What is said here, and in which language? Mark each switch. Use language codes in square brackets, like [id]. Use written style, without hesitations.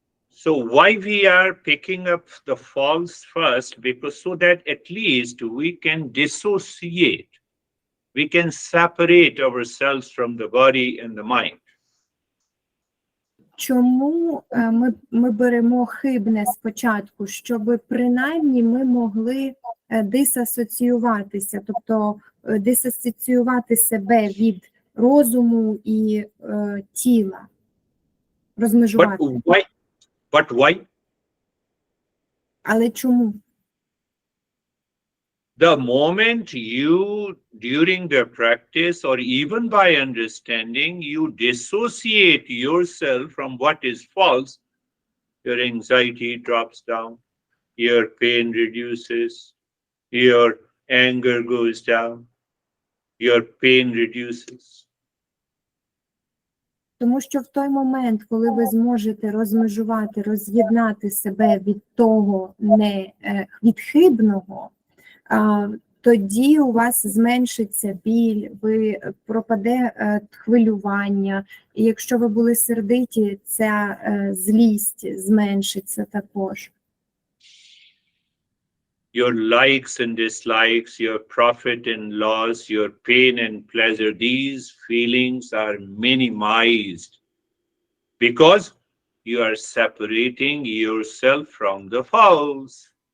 [en] So why we are picking up the false first? Because so that at least we can dissociate. We can separate ourselves from the body and the mind. [uk] Чому ми беремо хибне спочатку? Щоб принаймні ми могли дисасоціюватися, тобто дисасоціювати себе від розуму і тіла, розмежувати. [en] But why? [uk] Але чому? [en] The moment you, during the practice or even by understanding, you dissociate yourself from what is false, your anxiety drops down, your pain reduces, your anger goes down, your pain reduces. [uk] Тому що в той момент, коли ви зможете розмежувати, роз'єднати себе від того від хибного, тоді у вас зменшиться біль, пропаде хвилювання, і якщо ви були сердиті, ця злість зменшиться також. [en] Your likes and dislikes, your profit and loss, your pain and pleasure, these feelings are minimized because you are separating yourself from the false.